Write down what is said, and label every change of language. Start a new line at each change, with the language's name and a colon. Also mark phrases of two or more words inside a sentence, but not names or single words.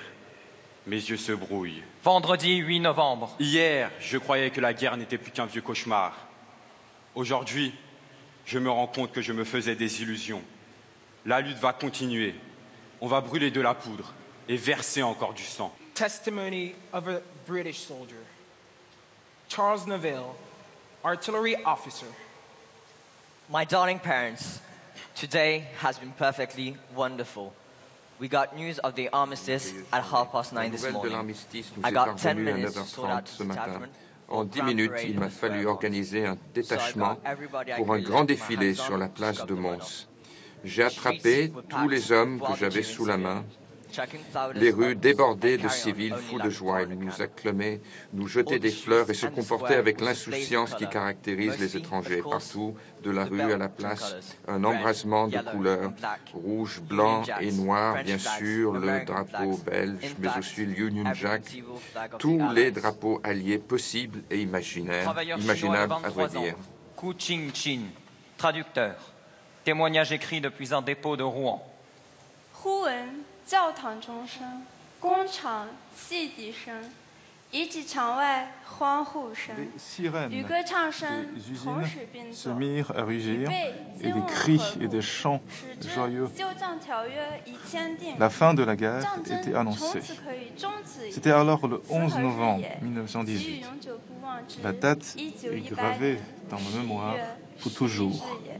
French: Mes yeux se brouillent. Vendredi 8 novembre. Hier, je croyais que la guerre n'était plus qu'un vieux cauchemar. Aujourd'hui, je me rends compte que je me faisais des illusions. La lutte va continuer. On va brûler de la poudre et verser encore du sang.
English: Testimony of a British soldier. Charles Neville, artillery officer. My darling parents, today has been perfectly wonderful. We got news of the armistice at 9:30 this morning. I got 10 minutes to sort out the detachment.
French: En 10 minutes, il m'a fallu organiser un détachement pour un grand défilé sur la place de Mons. J'ai attrapé tous les hommes que j'avais sous la main. Les rues débordaient de civils fous de joie. Ils nous acclamaient, nous jetaient des fleurs et se comportaient avec l'insouciance qui caractérise les étrangers. Partout, de la rue à la place, un embrasement de couleurs, rouge, blanc et noir, bien sûr, le drapeau belge, mais aussi l'Union Jack, tous les drapeaux alliés possibles et imaginables à vrai dire. Ku Ching Chin, traducteur. Témoignage écrit depuis un dépôt de Rouen.
Chinese: 教堂钟声，工厂汽笛声，遗址场外欢呼声，与歌唱声同时并奏，
French: à rugir, et des cris et des chants joyeux. La fin de la guerre était annoncée. C'était alors le 11 novembre 1918. La date est gravée dans ma mémoire pour toujours.